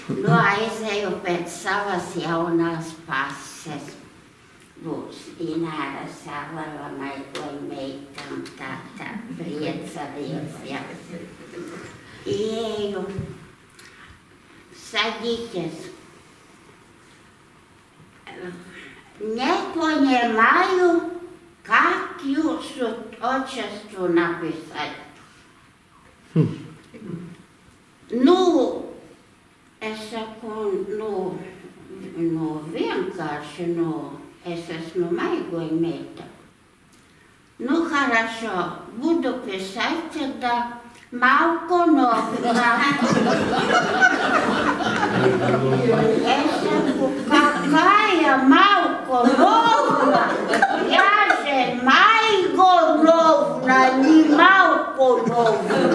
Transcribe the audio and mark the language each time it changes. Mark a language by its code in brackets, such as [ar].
[lv] Nu, aizēju pēc savas jaunās pases. Būs Ināra Salava, Maikla meita un tā priecājies, jā. Ieju, [ru] садитесь. Не понимаю, как [lv] jūsu [ru] отчеству написать. [lv] Nu, es saku, vienkārši, es esmu Maigoja meita. [ru] Nu, хорошо, буду писать тогда Малконовна. [lv] Es saku, [ru] какая [lv] Малконовна? [ru] Я же Майгоновна, не Малконовна.